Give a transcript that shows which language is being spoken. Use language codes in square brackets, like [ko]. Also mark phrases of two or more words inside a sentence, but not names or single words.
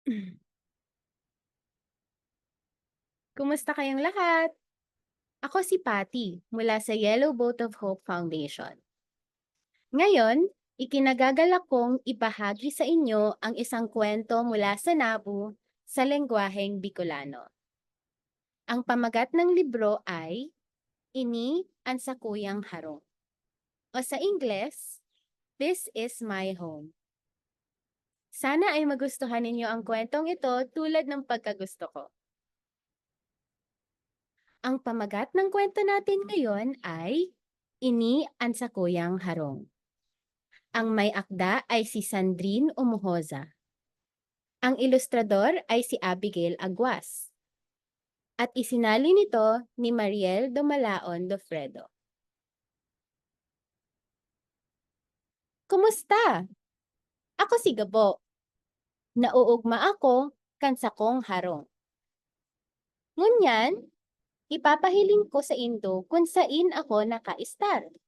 [tl] Kumusta kayong lahat? Ako si Patty mula sa Yellow Boat of Hope Foundation. Ngayon, ikinagagalak kong ibahagi sa inyo ang isang kwento mula sa Nabu sa lengguaheng Bicolano. Ang pamagat ng libro ay Ini ang Sakuyang Harong. O sa Ingles, [en] This is My Home. [tl] Sana ay magustuhan ninyo ang kwentong ito tulad ng pagkagusto ko. Ang pamagat ng kwento natin ngayon ay Ini ang Sakuyang Harong. Ang may akda ay si Sandrine Umuhoza. Ang ilustrador ay si Abigail Aguas. At isinali nito ni Mariel Domalaon Dofredo. Kumusta? Ako si Gabo. [bik] Nauugma ako kansakong harong. Ngunyan, ipapahiling ko sa Indo kung sain ako nakaistar.